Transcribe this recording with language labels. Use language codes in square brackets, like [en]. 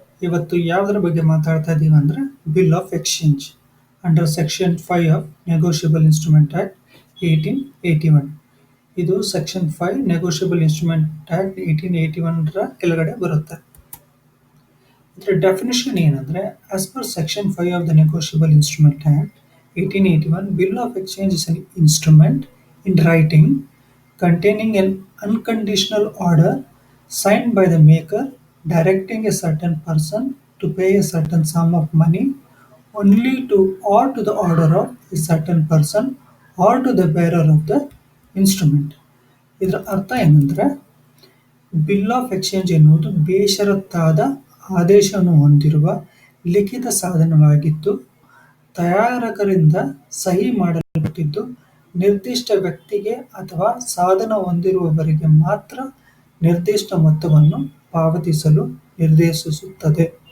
[kn] ಇವತ್ತು ಯಾವುದರ ಬಗ್ಗೆ ಮಾತಾಡ್ತಾ ಇದ್ದೀವಿ ಅಂದರೆ bill of exchange under section 5 of negotiable instrument act 1881. ಇದು ಸೆಕ್ಷನ್ 5 ನೆಗೋಷಿಯಬಲ್ ಇನ್ಸ್ಟ್ರೂಮೆಂಟ್ ಆಕ್ಟ್ 1881 ಕೆಳಗಡೆ ಬರುತ್ತೆ. ಇದರ ಡೆಫಿನೇಷನ್ ಏನಂದರೆ, [en] As per section 5 of the negotiable instrument act 1881, bill of exchange is an instrument in writing containing an unconditional order signed by the maker directing a certain person to pay a certain sum of money only to or to the order of a certain person or to the bearer of the instrument. [kn] ಇದರ ಅರ್ಥ ಏನಂದರೆ, bill of exchange ಎನ್ನುವುದು ಬೇಷರತ್ತಾದ ಆದೇಶವನ್ನು ಹೊಂದಿರುವ ಲಿಖಿತ ಸಾಧನವಾಗಿದ್ದು, ತಯಾರಕರಿಂದ ಸಹಿ ಮಾಡಲ್ಪಟ್ಟಿದ್ದು, ನಿರ್ದಿಷ್ಟ ವ್ಯಕ್ತಿಗೆ ಅಥವಾ ಸಾಧನ ಹೊಂದಿರುವವರಿಗೆ ಮಾತ್ರ ನಿರ್ದಿಷ್ಟ ಮೊತ್ತವನ್ನು ಪಾವತಿಸಲು ನಿರ್ದೇಶಿಸುತ್ತದೆ.